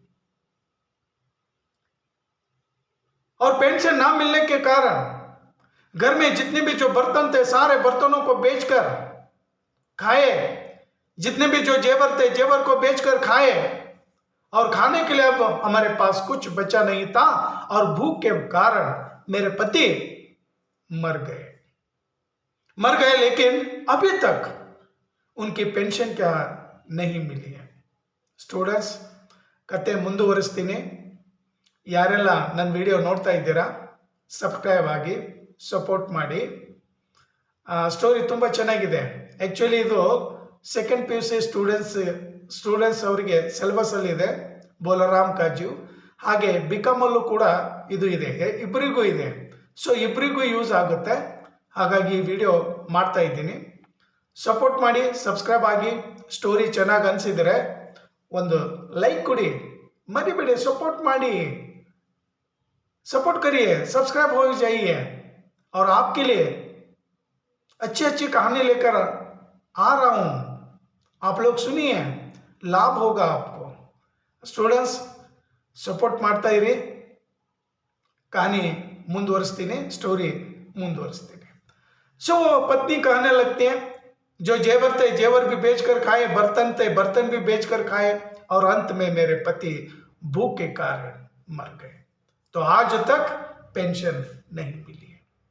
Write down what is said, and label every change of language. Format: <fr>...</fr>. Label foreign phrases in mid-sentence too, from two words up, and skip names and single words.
<hi>और पेंशन ना मिलने के कारण घर में जितने भी जो बर्तन थे सारे बर्तनों को बेचकर खाए, जितने भी जो जेवर थे जेवर को बेचकर खाए और खाने के लिए अब हमारे पास कुछ बचा नहीं था और भूख के कारण मेरे पति मर गए लेकिन अभी तक उनकी पेंशन क्या नहीं मिली है।</hi> <kn>स्टूडेंट्स कते ಮುಂದುವರಿಸ್ತೀನಿ, ಯಾರೆಲ್ಲ ನನ್ನ ವಿಡಿಯೋ ನೋಡ್ತಾ ಇದ್ದೀರಾ ಸಬ್ಸ್ಕ್ರೈಬ್ ಆಗಿ ಸಪೋರ್ಟ್ ಮಾಡಿ। ಸ್ಟೋರಿ ತುಂಬ ಚೆನ್ನಾಗಿದೆ, ಆ್ಯಕ್ಚುಲಿ ಇದು</kn> <en>second PUC students</en> <kn>ಅವರಿಗೆ ಸಿಲೆಬಸ್ ಅಲ್ಲಿ ಇದೆ ಬೋಲಾರಾಮ್ ಕಾಜು, ಹಾಗೆ ಬಿಕಾಮಲ್ಲೂ ಕೂಡ ಇದು ಇದೆ, ಇಬ್ಬರಿಗೂ ಇದೆ, ಸೊ ಇಬ್ಬರಿಗೂ ಯೂಸ್ ಆಗುತ್ತೆ, ಹಾಗಾಗಿ ಈ ವಿಡಿಯೋ ಮಾಡ್ತಾ ಇದ್ದೀನಿ। ಸಪೋರ್ಟ್ ಮಾಡಿ, ಸಬ್ಸ್ಕ್ರೈಬ್ ಆಗಿ, ಸ್ಟೋರಿ ಚೆನ್ನಾಗಿ ಅನಿಸಿದರೆ ಒಂದು लाइक ಕೊಡಿ, ಮರೀಬೇಡಿ, ಸಪೋರ್ಟ್ ಮಾಡಿ,</kn> <hi>सपोर्ट करिए, सब्सक्राइब हो जाइए और आपके लिए अच्छी अच्छी कहानी लेकर आ रहा हूं, आप लोग सुनिए, लाभ होगा आपको।</hi> <en>students support</en> <kn>ಮಾಡ್ತಾ ಇರಿ, कहानी ಮುಂದುವರಿಸ್ತೀನಿ, स्टोरी ಮುಂದುವರಿಸ್ತೀನಿ।</kn> <hi>सो पत्नी कहने लगती है, जो जेवर थे जेवर भी बेचकर खाए, बर्तन थे बर्तन भी बेचकर खाए और अंत में मेरे पति भूख के कारण मर गए, तो आज तक पेंशन नहीं मिली है।</hi>